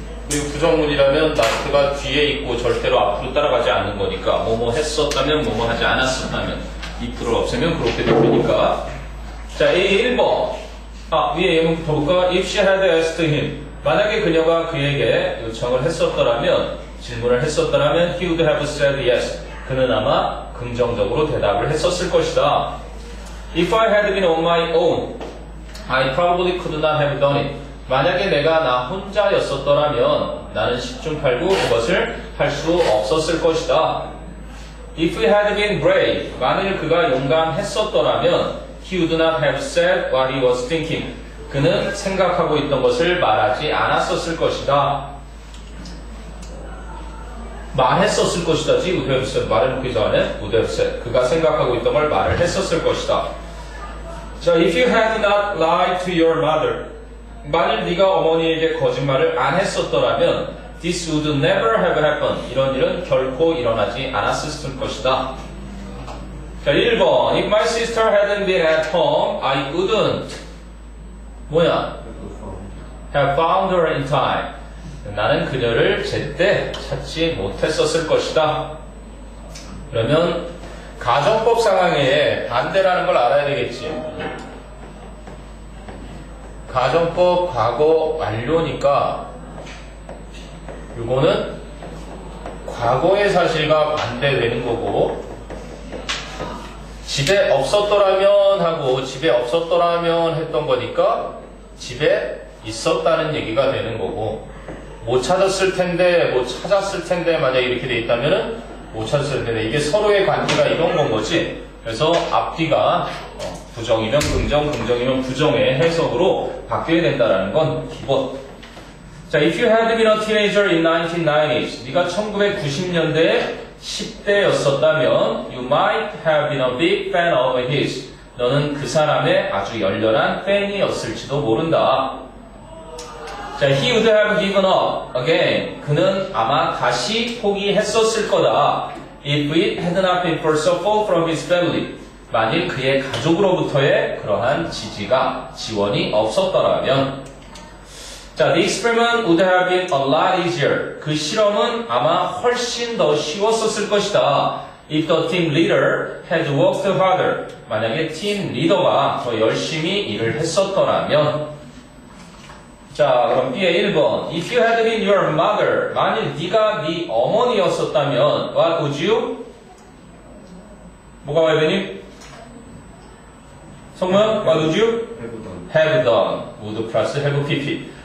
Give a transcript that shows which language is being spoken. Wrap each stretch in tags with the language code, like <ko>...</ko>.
<ko>그리고 부정문이라면 not가 뒤에 있고 절대로 앞으로 따라가지 않는 거니까 뭐뭐 했었다면 뭐뭐 하지 않았었다면 if를 없애면 그렇게 되니까. 자, A 1번. 위에 예문부터 볼까?</ko> <en>If she had asked him.</en> <ko>만약에 그녀가 그에게 요청을 했었더라면, 질문을 했었더라면</ko> <en>he would have said yes.</en> <ko>그는 아마 긍정적으로 대답을 했었을 것이다.</ko> <en>If I had been on my own, I probably could not have done it.</en> <ko>만약에 내가 나 혼자였었더라면 나는 10중 8구 그것을 할 수 없었을 것이다.</ko> <en>If he had been brave,</en> <ko>만일 그가 용감했었더라면</ko> <en>he would not have said what he was thinking.</en> <ko>그는 생각하고 있던 것을 말하지 않았었을 것이다. 말했었을 것이다지</ko> <en>would have said.</en> <ko>말해놓기 전에 would have said. 그가 생각하고 있던 걸 말을 했었을 것이다.</ko> <en>자, if you had not lied to your mother.</en> <ko>만일 네가 어머니에게 거짓말을 안 했었더라면</ko> <en>this would never have happened.</en> <ko>이런 일은 결코 일어나지 않았을 것이다. 자, 1번.</ko> <en>If my sister hadn't been at home, I wouldn't 뭐야? have found her in time.</en> <ko>나는 그녀를 제때 찾지 못했었을 것이다. 그러면 가정법 상황에 반대라는 걸 알아야 되겠지. 가정법 과거 완료니까 이거는 과거의 사실과 반대되는 거고, 집에 없었더라면 하고 집에 없었더라면 했던 거니까 집에 있었다는 얘기가 되는 거고, 못 찾았을 텐데 못 찾았을 텐데 만약에 이렇게 돼 있다면은 못 찾았을 텐데, 이게 서로의 관계가 이런 건 거지. 그래서 앞뒤가 부정이면 긍정, 긍정이면 부정의 해석으로 바뀌어야 된다는 건 기본.</ko> <en>자, if you had been a teenager in 1990s,</en> <ko>네가 1990년대에 10대였었다면</ko> <en>you might have been a big fan of his.</en> <ko>너는 그 사람의 아주 열렬한 팬이었을지도 모른다.</ko> <en>자, he would have given up again.</en> <ko>그는 아마 다시 포기했었을 거다.</ko> <en>If it had not been for support from his family.</en> <ko>만일 그의 가족으로부터의 그러한 지지가, 지원이 없었더라면.</ko> <en>자, the experiment would have been a lot easier.</en> <ko>그 실험은 아마 훨씬 더 쉬웠었을 것이다.</ko> <en>If the team leader had worked harder.</en> <ko>만약에 팀 리더가 더 열심히 일을 했었더라면. 자, 그럼 B의 1번.</ko> <en>If you had been your mother.</en> <ko>만일 네가 네 어머니였었다면</ko> <en>what would you?</en> <ko>뭐가 와야 되니?</ko> <en>성문, what would you? have done. would 플러스 have pp.</en>